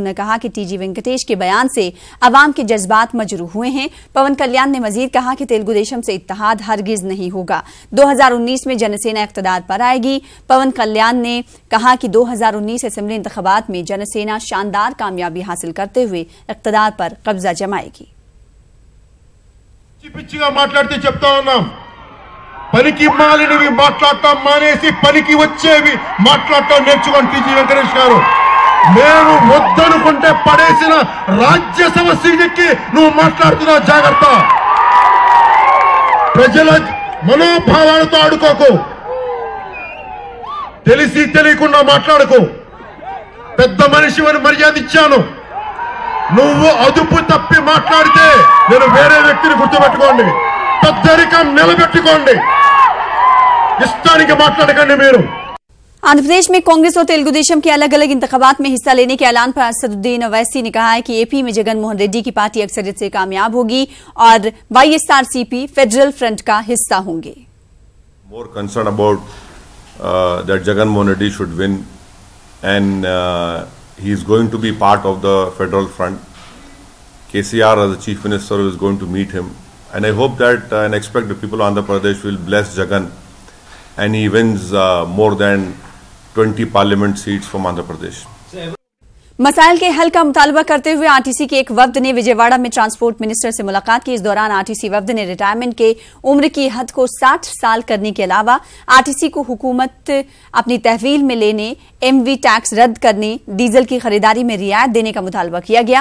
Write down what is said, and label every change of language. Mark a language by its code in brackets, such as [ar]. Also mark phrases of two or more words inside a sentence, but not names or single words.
[ur] انہوں نے کہا کہ ٹی جی وینکٹیش کے بیان سے عوام کے جذبات مجروح ہوئے ہیں. پون کلیان نے مزید کہا کہ تیلگو دیشم سے اتحاد ہرگز نہیں ہوگا. 2019 میں جن سینا اقتدار پر آئے گی۔ پون کلیان نے کہا کہ 2019 اسمبلی انتخابات میں جن سینا شاندار کامیابی حاصل کرتے ہوئے اقتدار پر قبضہ جمائے گی. [te] పిచ్చిగా మాట్లాడితే చెప్తా ఉన్నాం, పనికి మాలినవి మాట్లాడటం మానేసి పనికి వచ్చేవి మాట్లాడటం నేర్చుకోండి టీజీ వెంకటేష్ గారు. మేము వద్దనుకుంటే పడేసిన రాజ్యసభ సీటుకి నువ్వు మాట్లాడుతున్నావు, జాగ్రత్త. ప్రజల మనోభావాలతో ఆడుకోకు, తెలిసి తెలియకుండా మాట్లాడుకో. పెద్ద మనిషివని మర్యాద ఇచ్చాను. నువ్వు అదుపు తప్పి మాట్లాడితే నేను వేరే వ్యక్తిని గుర్తుపెట్టుకోండి. పెద్దరికం నిలబెట్టుకోండి, ఇష్టానికి మాట్లాడకండి మీరు. [ur] آندھرا پردیش میں کانگریس اور تیلگو دیشم کے الگ الگ انتخابات میں حصہ لینے کے اعلان پر اسدالدین اویسی نے کہا ہے کہ اے پی میں جگن موہن ریڈی کی پارٹی اکثریت سے کامیاب ہوگی اور YSRCP [en] federal front [ur] کا حصہ ہوں گے. [en] More concerned about that Jagan Mohan Reddy should win and he is going to be part of the federal front. KCR as the chief minister is going to meet him, and I hope that and expect the people of Andhra Pradesh will bless Jagan and he wins more than 20 parliament seats from Andhra Pradesh. [ur] مسائل کے حل کا مطالبہ کرتے ہوئے آر ٹی سی کے ایک وفد نے وجے واڑہ میں [en] transport minister [ur] سے ملاقات کی. اس دوران آر ٹی سی وفد نے ریٹائرمنٹ کے عمر کی حد کو 60 سال کرنے کے علاوہ آر ٹی سی کو حکومت اپنی تحویل میں لینے، ایم وی ٹیکس رد کرنے، ڈیزل کی خریداری میں رعایت دینے کا مطالبہ کیا گیا.